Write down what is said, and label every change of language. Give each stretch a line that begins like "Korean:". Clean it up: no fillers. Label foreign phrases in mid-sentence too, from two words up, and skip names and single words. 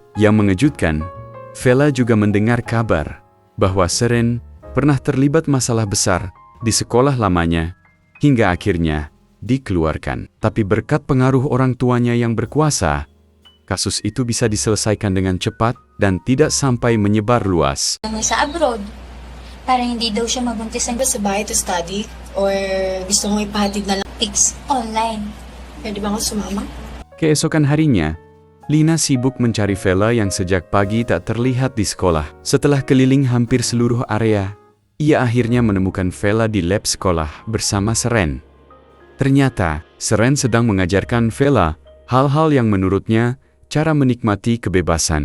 Indonesian: Yang mengejutkan, Vela juga mendengar kabar bahwa Seren pernah terlibat masalah besar di sekolah lamanya, hingga akhirnya dikeluarkan. Tapi berkat pengaruh orang tuanya yang berkuasa, kasus itu bisa diselesaikan dengan cepat dan tidak sampai menyebar luas.
Filipino: Sa abroad, para hindi daw siya mabuntis ng Sa bahay
English: to study?
Filipino: Or gusto mong ipahatid na lang?
English: fix online.
Filipino: Pwede ba ako sumama?
Indonesian: Keesokan harinya, Lina sibuk mencari Vela yang sejak pagi tak terlihat di sekolah. Setelah keliling hampir seluruh area, ia akhirnya menemukan Vela di lab sekolah bersama Seren. Ternyata, Seren sedang mengajarkan Vela hal-hal yang menurutnya cara menikmati kebebasan.